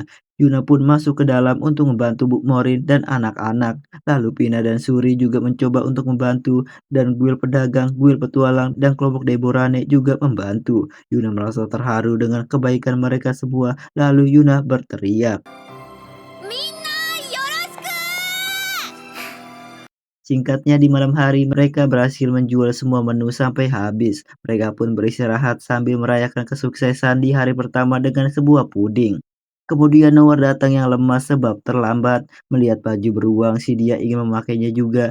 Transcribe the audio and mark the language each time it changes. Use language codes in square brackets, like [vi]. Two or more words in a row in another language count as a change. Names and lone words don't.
[id] Yuna pun masuk ke dalam untuk membantu Bu Morin dan anak-anak. Lalu Pina dan Suri juga mencoba untuk membantu dan guild pedagang, guild petualang, dan kelompok Deborane juga membantu. Yuna merasa terharu dengan kebaikan mereka semua. Lalu Yuna berteriak. [ja] みんなよろしく。 [id] Singkatnya di malam hari mereka berhasil menjual semua menu sampai habis. Mereka pun beristirahat sambil merayakan kesuksesan di hari pertama dengan sebuah puding. Kemudian Noah datang yang lemas sebab terlambat. Melihat baju beruang, si dia ingin memakainya juga.